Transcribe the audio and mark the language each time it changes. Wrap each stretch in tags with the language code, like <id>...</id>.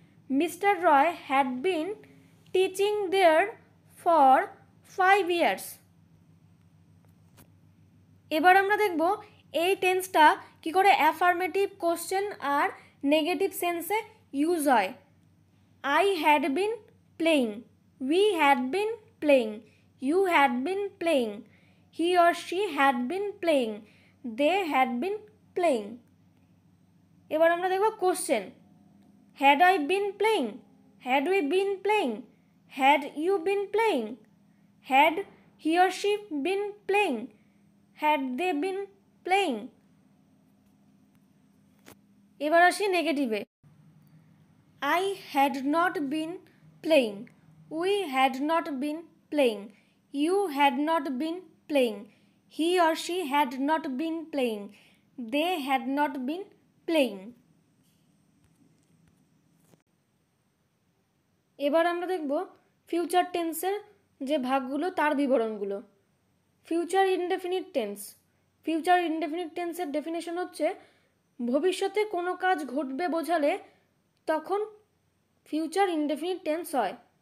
<en>Mister Roy had been teaching there for 5 years।</en> <bn>এবার আমরা দেখব এই টেন্সটা কি করে অ্যাফার্মেটিভ কোশ্চেন আর নেগেটিভ সেন্সে ইউজ হয়।</bn> <en>I had been playing, we had been playing, you had been playing, he or she had been playing, they had been playing।</en> <bn>এবার আমরা দেখব question,</bn> <en>had I been playing, had we been playing, had you been playing, had he or she been playing, had they been playing।</en> <bn>এবার আসি নেগেটিভে,</bn> <en>I had not been playing, we had not been playing, you had not been playing, he or she had not been playing, they had not been playing।</en> <bn>এবার আমরা দেখব future টেন্সের যে ভাগগুলো তার বিবরণগুলো। Future indefinite tense. Future indefinite টেন্সের definition হচ্ছে ভবিষ্যতে কোনো কাজ ঘটবে বোঝালে তখন ফিউচার ইনডেফিনিট টেন্স হয়।</bn>